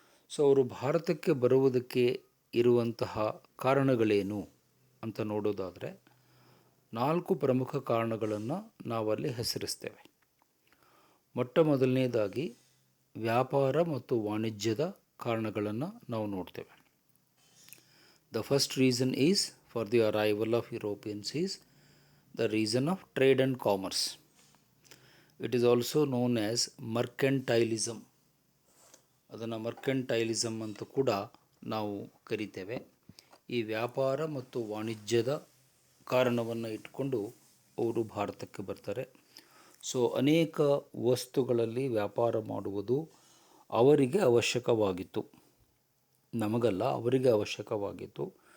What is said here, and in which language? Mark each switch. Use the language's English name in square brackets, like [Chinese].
[Kannada] So ಅವರು ಭಾರತಕ್ಕೆ ಬರುವುದಕ್ಕೆ ಇರುವಂತಹ ಕಾರಣಗಳೇನು ಅಂತ ನೋಡೋದಾದರೆ 4 ಪ್ರಮುಖ ಕಾರಣಗಳನ್ನು ನಾವಲ್ಲಿ ಹೆಸರಿಸ್ತೇವೆ. ಮೊಟ್ಟ ಮೊದಲನೇದಾಗಿ ವ್ಯಾಪಾರ ಮತ್ತು ವಾಣಿಜ್ಯದ ಕಾರಣಗಳನ್ನು ನಾವು ನೋಡ್ತೇವೆ. [English] The first reason is for the arrival of Europeans is the reason of trade and commerce. It is also known as mercantilism. [Kannada] ಅದನ್ನು ಮರ್ಕೆಂಟೈಲಿಸಮ್ ಅಂತ ಕೂಡ ನಾವು ಕರಿತೇವೆ. ಈ ವ್ಯಾಪಾರ ಮತ್ತು ವಾಣಿಜ್ಯದ ಕಾರಣವನ್ನು ಇಟ್ಕೊಂಡು ಅವರು ಭಾರತಕ್ಕೆ ಬರ್ತಾರೆ. ಸೊ ಅನೇಕ ವಸ್ತುಗಳಲ್ಲಿ ವ್ಯಾಪಾರ ಮಾಡುವುದು ಅವರಿಗೆ ಅವಶ್ಯಕವಾಗಿತ್ತು, ನಮಗಲ್ಲ, ಅವರಿಗೆ ಅವಶ್ಯಕವಾಗಿತ್ತು.